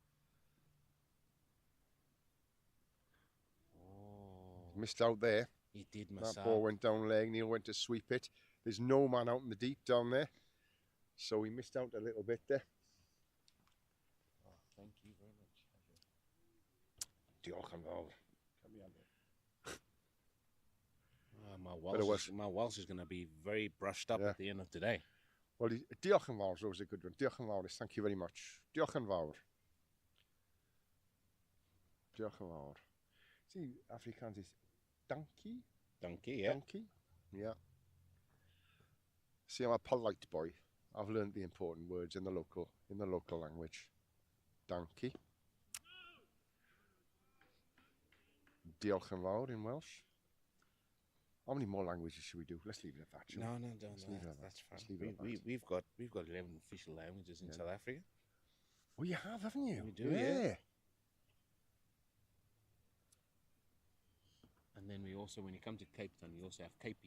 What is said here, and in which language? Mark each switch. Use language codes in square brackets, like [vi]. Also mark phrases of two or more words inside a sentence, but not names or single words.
[en] Oh, Missed out there. he did miss That out. ball went down leg. Neil went to sweep it. There's no man out in the deep down there. So he missed out a little bit there. Oh, thank you very much. [cy] Diolch yn fawr. [en] My Welsh is going to be very brushed up at the end of today. Well, [cy] diolch yn fawr [en] is always a good one. [cy] Diolch yn fawr [en] is thank you very much. [cy] Diolch yn fawr. Diolch yn fawr. [en] See, Afrikaans is donkey. Donkey, yeah. Donkey, yeah. See, I'm a polite boy. I've learned the important words in the local language. Donkey. [cy] Diolch yn fawr [en] in Welsh. How many more languages should we do? Let's leave it at that. shall we? No, Let's leave it at that. that's fine. Let's leave it at that. We've got 11 official languages in South Africa. Oh, you have, haven't you? We do, yeah. And then we also, when you come to Cape Town, we also have Capey.